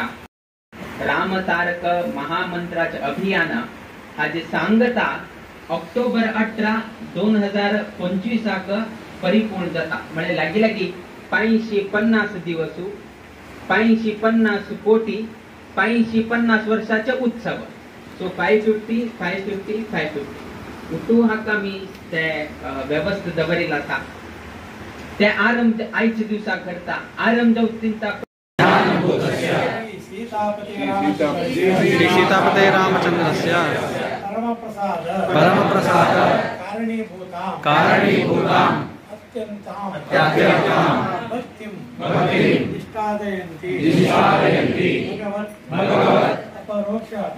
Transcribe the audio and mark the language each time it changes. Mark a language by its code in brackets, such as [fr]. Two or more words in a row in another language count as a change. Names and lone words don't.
[kok] राम तारक महामंत्राचे अभियान हाजे सांगता ऑक्टोबर 18, 2025 परिपूर्ण जाता म्हणजे लागी लागी 550 दिवस 550 कोटी 550 वर्षाचे उत्सव सो 550 550 550 उठू हाका मी ते व्यवस्थित दवरिला आसा ते आरंभ आयच्या दिवसा करता आरंभ जावतींता [sa] सीतापते रामचंद्रस्य परम प्रसाद कारणीभूतां अत्यन्तां भक्तिं निष्पादयन्ति भगवत् अपरोक्ष